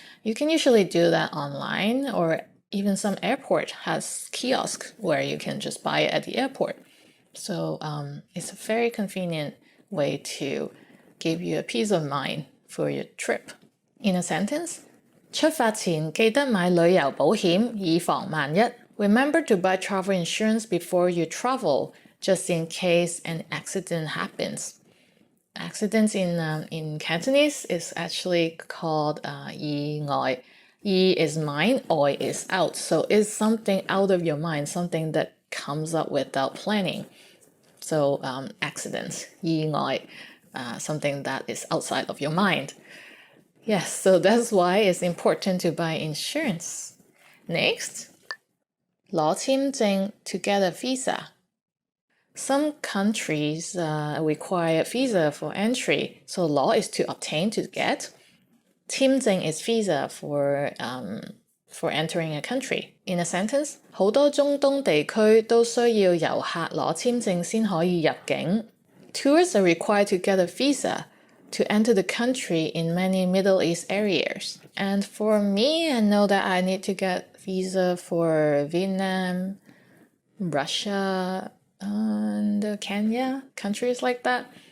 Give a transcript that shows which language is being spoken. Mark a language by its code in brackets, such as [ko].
[en] You can usually do that online, or even some airport has kiosks where you can just buy it at the airport. So it's a very convenient way to give you a peace of mind for your trip. In a sentence, [yue] 出發前記得買旅遊保險，以防萬一。 [en] Remember to buy travel insurance before you travel, just in case an accident happens. Accidents in Cantonese is actually called 意外. Yi is mind, oi is out. So it's something out of your mind, something that comes up without planning. So accidents, 意外, something that is outside of your mind. Yes, so that's why it's important to buy insurance. Next, 攞簽證 to get a visa. Some countries require visa for entry, so 攞 is to obtain, to get. 簽證 is visa for entering a country. In a sentence, [yue] 好多中東地區都需要遊客攞簽證先可以入境. [en] Tourists are required to get a visa to enter the country in many Middle East areas. And for me, I know that I need to get visa for Vietnam, Russia, and Kenya, countries like that.